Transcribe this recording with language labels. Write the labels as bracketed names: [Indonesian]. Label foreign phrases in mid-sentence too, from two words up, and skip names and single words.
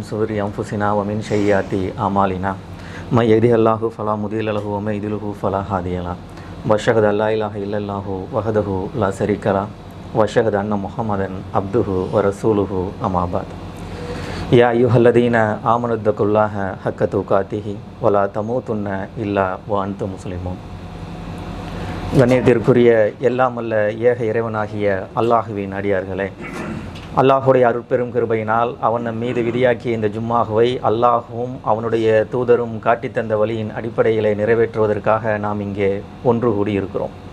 [Arabic] شرور أنفسنا ومن سيئات أعمالنا من يهده الله فلا مضل له ومن يضلل فلا هادي له وأشهد أن لا إله إلا الله وحده لا شريك له وأشهد أن محمدا عبده ورسوله أما بعد يا أيها الذين آمنوا اتقوا الله حق تقاته ولا تموتن إلا وأنتم مسلمون. [Tamil] கண்ணியத்திற்குரிய எல்லாம் அல்ல ஏக இறைவனாகிய அல்லாஹுவின் அடியார்களே, அல்லாஹுடைய அருட்பெரும் கிருபையினால் அவன் நம் மீது விதியாக்கிய இந்த ஜும்மாவை அல்லாஹும் அவனுடைய தூதரும் காட்டித்தந்த வழியின் அடிப்படையிலே நிறைவேற்றுவதற்காக நாம் இங்கே ஒன்று கூடியிருக்கிறோம்.